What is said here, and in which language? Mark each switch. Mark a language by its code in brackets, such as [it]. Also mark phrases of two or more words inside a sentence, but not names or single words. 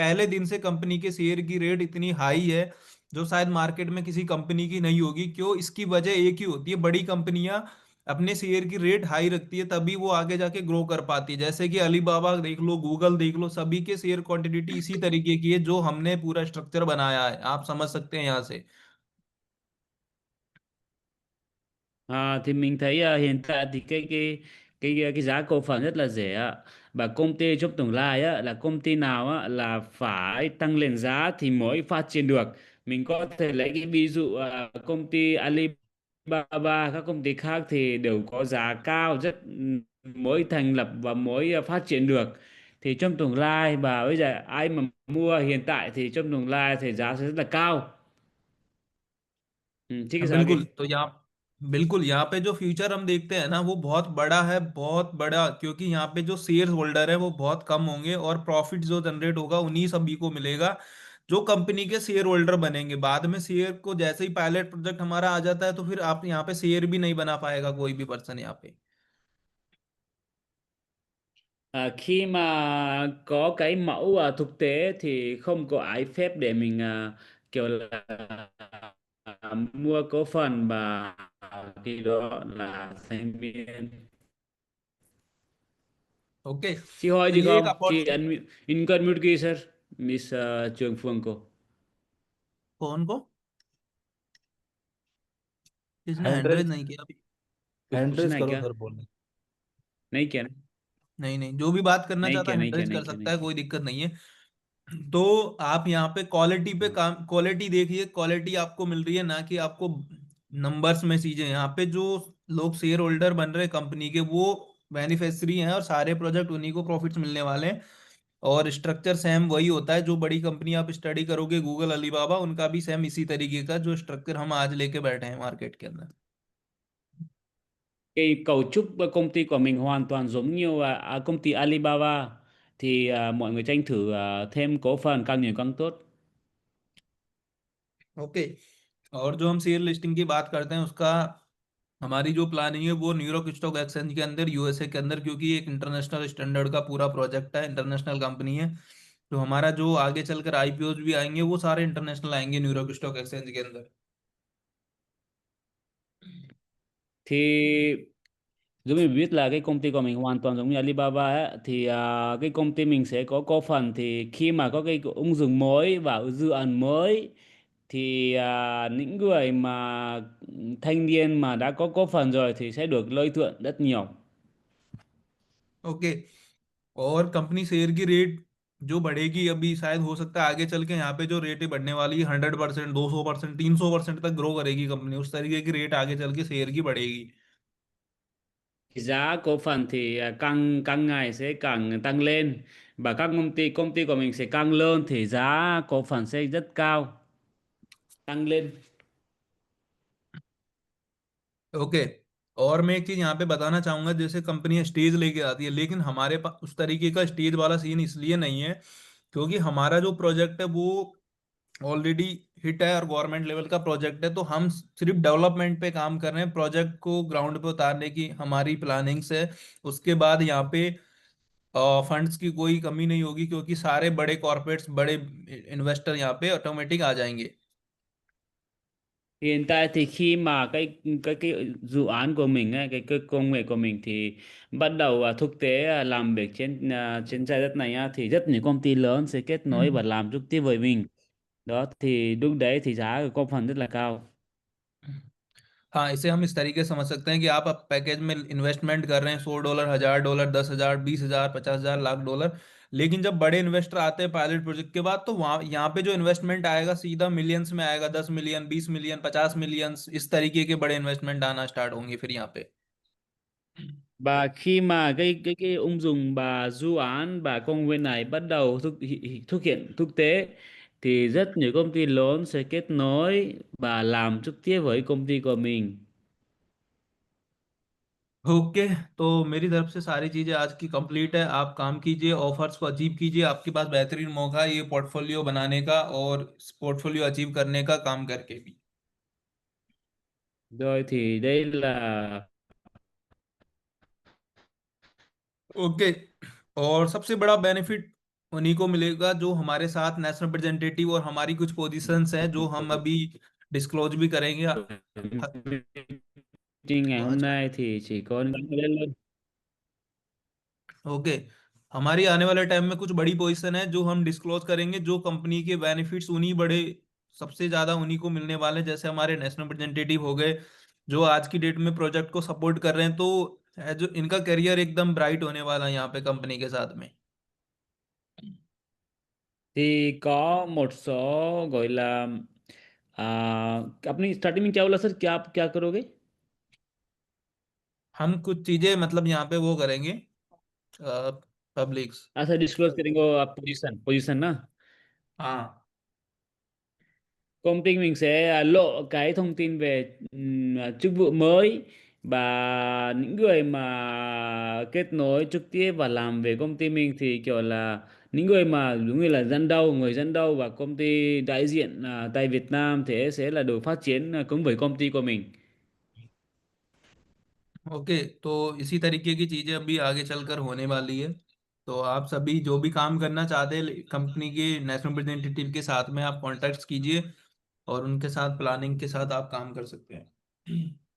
[hi] पहले दिन से कंपनी के शेयर की रेट इतनी हाई है जो शायद मार्केट में किसी कंपनी की नहीं होगी। क्यों? इसकी वजह एक ही होती है, बड़ी कंपनियां अपने शेयर की रेट हाई रखती है तभी वो आगे जाके ग्रो कर पाती है। जैसे कि अलीबाबा देख लो, गूगल देख लो, सभी के [en] share quantity [hi] इसी तरीके की है जो हमने पूरा स्ट्रक्चर बनाया है। आप समझ सकते हैं यहाँ से। [vi] thì mình thấy hiện tại thì cái giá cổ phần rất là rẻ ạ. Và công ty trong tương lai á, là công ty nào á, là phải tăng lên giá thì mới phát triển được. Mình có thể lấy cái ví dụ công ty Alibaba các công ty khác thì đều có giá cao rất mới thành lập và mới phát triển được. Thì trong tương lai và bây giờ ai mà mua hiện tại thì trong tương lai thì giá sẽ rất là cao. [hi] ठीक है हाँ, सर आगे बिल्कुल। तो यहाँ पे जो फ्यूचर हम देखते हैं ना वो बहुत बड़ा है, बहुत बड़ा। क्योंकि यहाँ पे जो [en] share holder [hi] है वो बहुत कम होंगे और प्रॉफिट जो जनरेट होगा उन्हीं सभी को मिलेगा जो कंपनी के [en] share holder [hi] बनेंगे। बाद में शेयर को जैसे ही [en] pilot project [hi] हमारा आ जाता है तो फिर आप यहाँ पे शेयर भी नहीं बना पाएगा कोई भी पर्सन यहाँ पे। [vi] Khi mà có cái mẫu thực tế thì không có ai phép để mình kiểu là mua cổ phần và khi đó là thành viên. [hi] ओके, [vi] Chị hỏi [hi] तो [vi] gì [hi] ये एक [vi] không? Chị [hi] अपॉर्चुनिटी। इनका unmute की sir, Miss Trường Phương को. कौन को? किसने हैंड [en] hand raise [hi] रेज, नहीं किया अभी? कुछ [en] hand raise [hi] पूछना है करो क्या? सर, बोलने। नहीं किया ना? नहीं नहीं, जो भी बात करना नहीं चाहता किया, है नहीं हैंड किया, रेज नहीं कर किया, सकता नहीं है, किया। कोई दिक्कत नहीं है। तो आप यहाँ पे क्वालिटी पे हाँ। काम, क्वालिटी देखिए, क्वालिटी आपको मिल रही है ना कि आपको नंबर्स में चीजें। यहाँ पे जो लोग [en] share holder [hi] बन रहे कंपनी के, वो बेनिफिशियरी हैं और सारे प्रोजेक्ट उन्हीं को प्रॉफिट्स मिलने वाले हैं। और [en] structure same [hi] वही होता है, जो बड़ी कंपनी आप स्टडी करोगे गूगल अलीबाबा, उनका भी सेम इसी तरीके का जो स्ट्रक्चर हम आज लेके बैठे हैं मार्केट के अंदर। [vi] Cái cấu trúc công ty của mình hoàn toàn giống như công ty Alibaba, thì mọi người tranh thủ thêm cổ phần càng nhiều càng tốt. [hi] ओके, और जो हम [en] share listing [hi] की बात करते हैं उसका, हमारी जो प्लानिंग है वो न्यूयॉर्क स्टॉक एक्सचेंज के अंदर, यूएसए के अंदर, क्योंकि एक [en] international standard [hi] का पूरा प्रोजेक्ट है, [en] international company [hi] है। तो हमारा जो आगे चलकर आईपीओज भी आएंगे वो सारे इंटरनेशनल आएंगे न्यूयॉर्क स्टॉक एक्सचेंज के अंदर। [vi] Thì giống như biết là cái công ty của mình hoàn toàn giống như Alibaba ấy, thì cái công ty mình sẽ có cổ phần, thì khi mà có cái ứng dụng mới và dự án mới thì những người mà thanh niên mà đã có cổ phần rồi thì sẽ được lợi nhuận rất nhiều. [hi] ओके, और [en] company share [hi] की रेट जो बढ़ेगी, अभी शायद हो सकता है आगे चल के यहाँ पे जो रेट बढ़ने वाली है 100%, 200%, 300% तक ग्रो करेगी कंपनी, उस तरीके की रेट आगे चल के शेयर की बढ़ेगी। [vi] Thì giá cổ phần thì càng càng ngày sẽ càng tăng lên, và các công ty của mình sẽ càng lớn thì giá cổ phần sẽ rất cao, tăng lên. [hi] ओके, और मैं एक चीज यहाँ पे बताना चाहूंगा, जैसे [en] company stage [hi] लेके आती है, लेकिन हमारे पास उस तरीके का स्टेज वाला सीन इसलिए नहीं है क्योंकि हमारा जो प्रोजेक्ट है वो [en] already hit [hi] है और [en] government level [hi] का प्रोजेक्ट है। तो हम सिर्फ डेवलपमेंट पे काम कर रहे हैं, प्रोजेक्ट को ग्राउंड पे उतारने की हमारी प्लानिंग्स है। उसके बाद यहाँ पे फंड्स की कोई कमी नहीं होगी, क्योंकि सारे बड़े कॉर्पोरेट्स, बड़े इन्वेस्टर यहाँ पे ऑटोमेटिक आ जाएंगे। [vi] Hiện tại thì khi mà cái dự án của mình ấy, cái công nghệ của mình thì bắt đầu thực tế làm việc trên trái đất này á, thì rất nhiều công ty lớn sẽ kết nối và làm trực tiếp với mình. Đó thì lúc đấy thì giá của cổ phần rất là cao. [hi] हाँ, इसे हम इस तरीके से समझ सकते हैं कि आप पैकेज में इन्वेस्टमेंट कर रहे हैं $100, $1000, 10,000, 20,000, 50,000, $1,00,000। लेकिन जब बड़े इन्वेस्टर आते हैं [en] pilot project [hi] के बाद, तो वहाँ यहाँ पे जो इन्वेस्टमेंट आएगा सीधा मिलियंस में आएगा, 10 मिलियन, 20 मिलियन, 50 मिलियन, इस तरीके के बड़े इन्वेस्टमेंट आना स्टार्ट होंगे फिर यहाँ पे। [vi] Và khi mà cái ứng dụng và dự án và công nghệ này bắt đầu thực hiện thực tế thì rất nhiều công ty lớn sẽ kết nối và làm trực tiếp với công ty của mình. [hi] ओके, तो मेरी तरफ से सारी चीजें आज की कंप्लीट है। आप काम कीजिए, ऑफर्स को अचीव कीजिए, आपके पास बेहतरीन मौका है ये पोर्टफोलियो बनाने का और पोर्टफोलियो अचीव करने का, काम करके भी। [vi] Rồi thì đây là [hi] ओके, और सबसे बड़ा बेनिफिट उन्हीं को मिलेगा जो हमारे साथ [en] national representative, [hi] और हमारी कुछ पोजीशंस हैं जो हम अभी डिस्क्लोज भी करेंगे। [vi] meeting ngày hôm [hi] अच्छा, [vi] nay thì chỉ có những cái lên. [hi] ओके, हमारी आने वाले टाइम में कुछ बड़ी पोजीशन है जो हम डिस्क्लोज करेंगे, जो कंपनी के बेनिफिट्स उन्हीं बड़े, सबसे ज्यादा उन्हीं को मिलने वाले हैं। जैसे हमारे [en] national representative [hi] हो गए जो आज की डेट में प्रोजेक्ट को सपोर्ट कर रहे हैं, तो जो इनका करियर एकदम ब्राइट होने वाला है यहाँ पे कंपनी के साथ में। [vi] Thì có một số gọi là [hi] अपनी स्टार्टिंग में क्या बोला सर, क्या आप क्या करोगे? हम कुछ चीजें मतलब यहाँ पे वो करेंगे, पब्लिक्स। अच्छा, डिस्क्लोज करेंगे आप [en] position position [hi] ना. हाँ, [vi] Công ty mình sẽ lộ cái thông tin về chức vụ mới, và những người mà kết nối trực tiếp và làm về công ty mình thì kiểu là những người mà đúng như là người dẫn đầu và công ty đại diện tại Việt Nam thì sẽ là được phát triển cùng với công ty của mình. [hi] ओके, तो इसी तरीके की चीजें अभी आगे चलकर होने वाली है। तो आप सभी जो भी काम करना चाहते हैं कंपनी के [en] national representative [hi] के साथ में आप कॉन्टेक्ट कीजिए और उनके साथ प्लानिंग के साथ आप काम कर सकते हैं।